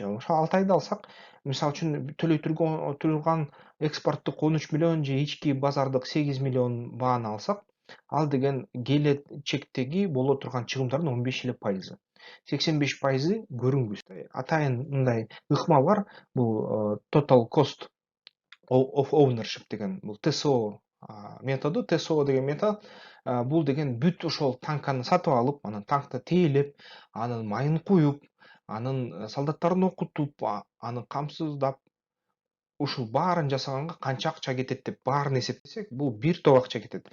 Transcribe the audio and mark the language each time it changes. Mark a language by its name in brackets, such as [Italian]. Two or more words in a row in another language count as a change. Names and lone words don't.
[Kyrgyz] Ошо Алтайды алсак, мисалы үчүн төлөй турган экспорттук 13 миллион же ички базардык 8 миллион бааны алсак, ал деген келечектеги боло турган чыгымдардын 15 эле пайызы. 85% көрүнгүс. Атайын мындай ыкма бар. Бул [English] total cost of ownership [Kyrgyz] деген бул ТСО методу. ТСО деген метод бул деген бүт ошол танканы сатып алып, анан танкты тээлеп, анын майын куюп, анын солдаттарын окутуп, аны камсыздап, ушул баарын жасаганга канча акча кетет деп баарын эсептесек, бул бир топ акча кетет.